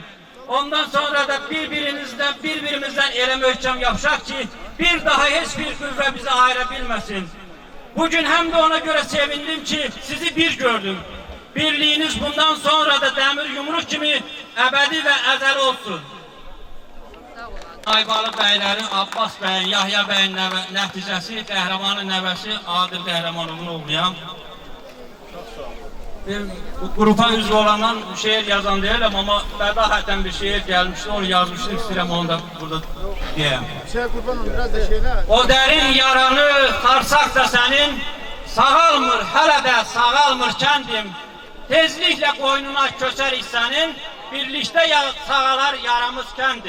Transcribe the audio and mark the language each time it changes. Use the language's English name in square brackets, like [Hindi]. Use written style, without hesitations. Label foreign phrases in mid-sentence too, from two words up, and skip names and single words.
[Azerbaijani] Ondan sonra da birbirimizden ele möhkəm yapışaq ki, bir daha hiçbir qüvvə bizi ayıra bilmesin. [Turkish] Bugün hem de ona göre sevindim ki sizi bir gördüm. Birliğiniz bundan sonra da demir yumruk gibi ebedi ve ezel olsun. [Azerbaijani] Aybalı bəylərin, Abbas bəyin, Yahya bəyin nəticəsi, qəhrəmanın nəvəsi Adil Qəhrəmanovun oğluyam. Bu grupa üzv olandan [Turkish] şehir yazan değilim ama bədahətən bir şehir gelmişti, onu yazmıştım, [Azerbaijani] istəyirəm onu da burada [Turkish] diyeyim. O derin yaranı sarsak da senin, sağalmır, hələ də sağalmır kendim. Tezlikle koynuna köçerik senin, birlikte sağalar yaramız kendim.